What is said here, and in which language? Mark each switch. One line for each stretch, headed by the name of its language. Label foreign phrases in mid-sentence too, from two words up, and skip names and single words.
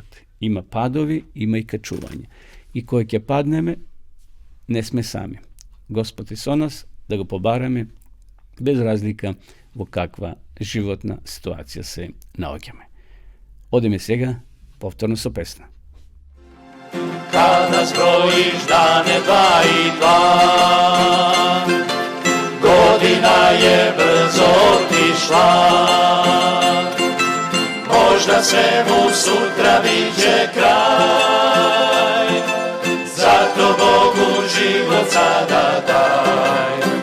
Macedonian: Има падови, има и качување. И кој ќе паднеме, не сме сами. Господ е со нас, да го побараме, без разлика во каква животна ситуација се наоѓаме. Одеме сега повторно со песна.
Croatian: Kada zbrojiš dane 2 i 2, godina je brzo otišla, možda svemu sutra biće kraj, zato Bogu život sada daj.